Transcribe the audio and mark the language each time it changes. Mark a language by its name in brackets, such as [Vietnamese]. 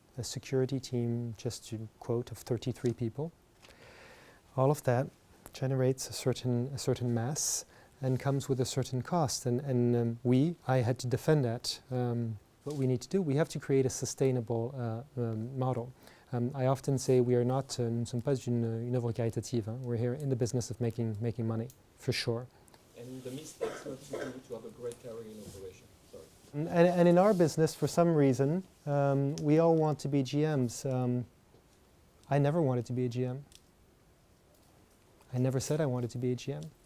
[English] A security team, just to quote, of 33 people. All of that generates a certain mass and comes with a certain cost. And I had to defend that. What we need to do, we have to create a sustainable model. I often say we are not, [French] nous ne sommes pas une œuvre caritative. [English] We're here in the business of making money, for sure. And the mistakes not to do to have a great career in operation. Sorry. And in our business, for some reason, we all want to be GMs. I never wanted to be a GM. I never said I wanted to be a GM.